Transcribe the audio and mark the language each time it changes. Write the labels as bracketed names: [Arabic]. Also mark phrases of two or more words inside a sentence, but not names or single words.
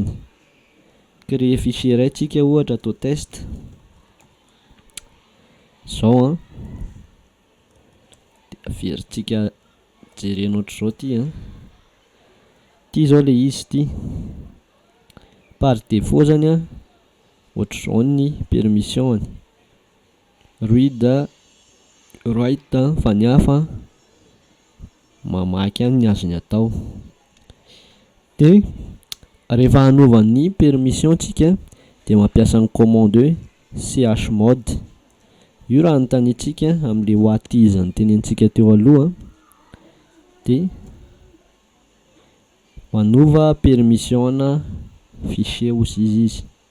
[French] Créer fichier [Malagasy] iray tsika ohatra atao test zao de averintsika jerena ohatr'izao ty ty zao le izy ty. [French] Par défaut [Malagasy] zany ohatr'izao ny permission [English] read, write [Malagasy] fa ny hafa mamaky any ny azony atao. De rehefa hanova ny permission tsika de mampiasa ny commande hoe chmod. Io raha anotanitsika amin'le whatis ny tenentsika teo aloha de manova [French] permission fichier [Malagasy] ozy izy.